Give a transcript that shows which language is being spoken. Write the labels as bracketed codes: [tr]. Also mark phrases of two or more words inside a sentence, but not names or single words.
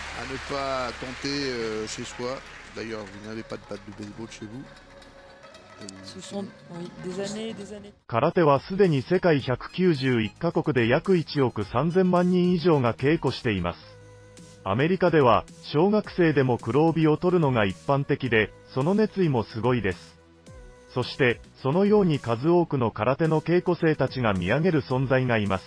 [fr] ne pas tenter chez soi. D'ailleurs, vous n'avez pas de batte de baseball chez vous. Ce sont des années et des années. [ja] 空手はすでに世界191カ国で約1億3000万人以上が稽古しています。アメリカでは小学生でも黒帯を取るのが一般的で、その熱意もすごいです。そしてそのように数多くの空手の稽古生たちが見上げる存在がいます。